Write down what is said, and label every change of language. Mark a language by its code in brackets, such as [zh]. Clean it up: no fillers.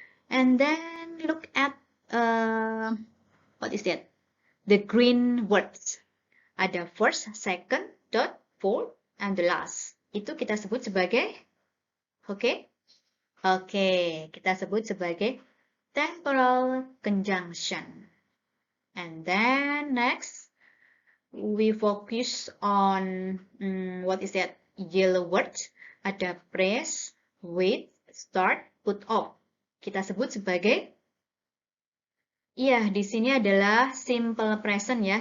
[en] And then look at what is that? The green words. Ada first, second, third, fourth, and the last. [id] Itu kita sebut sebagai, oke? Oke, kita sebut sebagai temporal conjunction. [en] And then next, we focus on what is that? Yellow word. Ada press, wait, start, put off. [id] Kita sebut sebagai, iya, di sini adalah simple present ya.